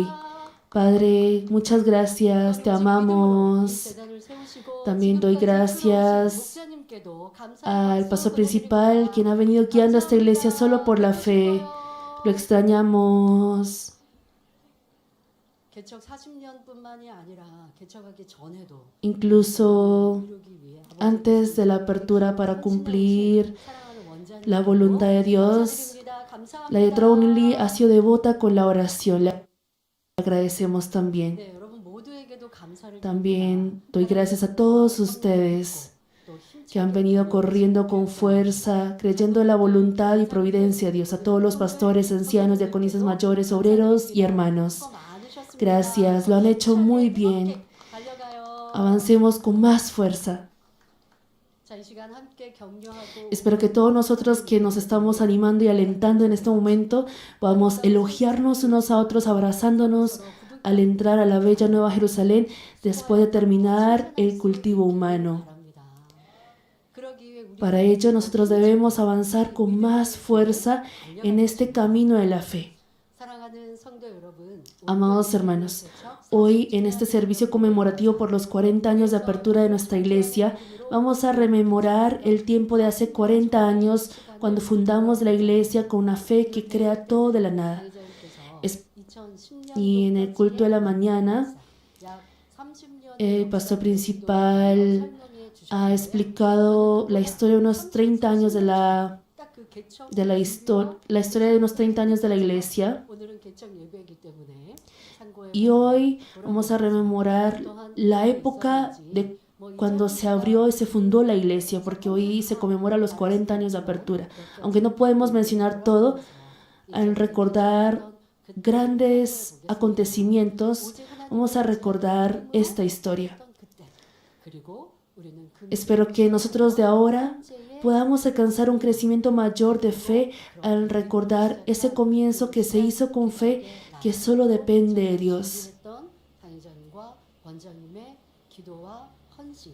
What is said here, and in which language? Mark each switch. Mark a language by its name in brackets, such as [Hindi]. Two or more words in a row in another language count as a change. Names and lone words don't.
[Spanish] Padre, muchas gracias, te amamos. También doy gracias al pastor principal, quien ha venido guiando a esta iglesia solo por la fe. Lo extrañamos. [Korean] 개척 40년뿐만이 아니라 개척하기 전에도 [Spanish] Incluso [Korean] 이루기 위해 [Spanish] antes de la apertura para cumplir la voluntad de Dios, la directora Unili ha sido devota con la oración. Le agradecemos también. [Korean] 네, 여러분 모두에게도 감사를 [Spanish] También doy gracias a todos ustedes que han venido corriendo con fuerza, creyendo en la voluntad y providencia de Dios, a todos los pastores, ancianos, diaconisas mayores, obreros y hermanos. Gracias, lo han hecho muy bien. Avancemos con más fuerza. [Korean] 자, 이 시간 함께 격려하고 [Spanish] Espero que todos nosotros que nos estamos animando y alentando en este momento podamos elogiarnos unos a otros, abrazándonos al entrar a la bella Nueva Jerusalén después de terminar el cultivo humano. [Korean] 바랍니다. 그러기 위해 우리 [Spanish] Para ello nosotros debemos avanzar con más fuerza en este camino de la fe. [Korean] 사랑하는 성도 여러분, [Spanish] Amados hermanos, hoy en este servicio conmemorativo por los 40 años de apertura de nuestra iglesia, vamos a rememorar el tiempo de hace 40 años cuando fundamos la iglesia con una fe que crea todo de la nada. Y en el culto de la mañana, el pastor principal ha explicado la historia de unos 30 años la historia de unos 30 años de la iglesia. [Korean] 오늘은 개척 예배이기 때문에 참고해 [Spanish] Y hoy vamos a rememorar la época de cuando se abrió y se fundó la iglesia, porque hoy se conmemora los 40 años de apertura. Aunque no podemos mencionar todo, al recordar grandes acontecimientos, vamos a recordar esta historia. [Korean] 그리고 우리는 그 [Spanish] Espero que nosotros de ahora podamos alcanzar un crecimiento mayor de fe al recordar ese comienzo que se hizo con fe, que solo depende de Dios. [Korean] 했던 당회장님과 원장님의 기도와 헌신.